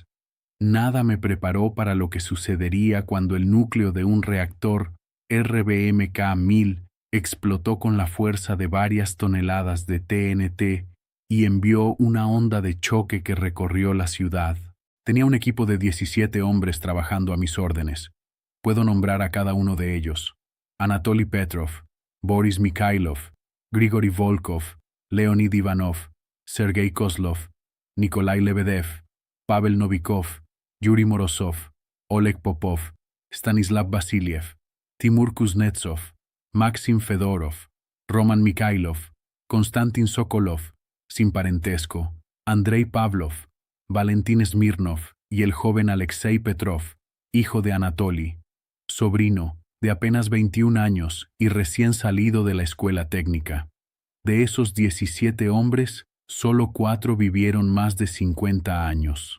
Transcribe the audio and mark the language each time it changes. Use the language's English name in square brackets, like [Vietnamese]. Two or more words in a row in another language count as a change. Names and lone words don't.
[Spanish] Nada me preparó para lo que sucedería cuando el núcleo de un reactor RBMK-1000 explotó con la fuerza de varias toneladas de TNT y envió una onda de choque que recorrió la ciudad. Tenía un equipo de 17 hombres trabajando a mis órdenes. Puedo nombrar a cada uno de ellos: Anatoly Petrov, Boris Mikhailov, Grigory Volkov, Leonid Ivanov, Sergei Kozlov, Nikolai Lebedev, Pavel Novikov, Yuri Morozov, Oleg Popov, Stanislav Vasiliev, Timur Kuznetsov, Maxim Fedorov, Roman Mikhailov, Konstantin Sokolov, sin parentesco, Andrei Pavlov, Valentín Smirnov y el joven Alexei Petrov, hijo de Anatoly, sobrino, de apenas 21 años y recién salido de la escuela técnica. De esos 17 hombres, solo 4 vivieron más de 50 años.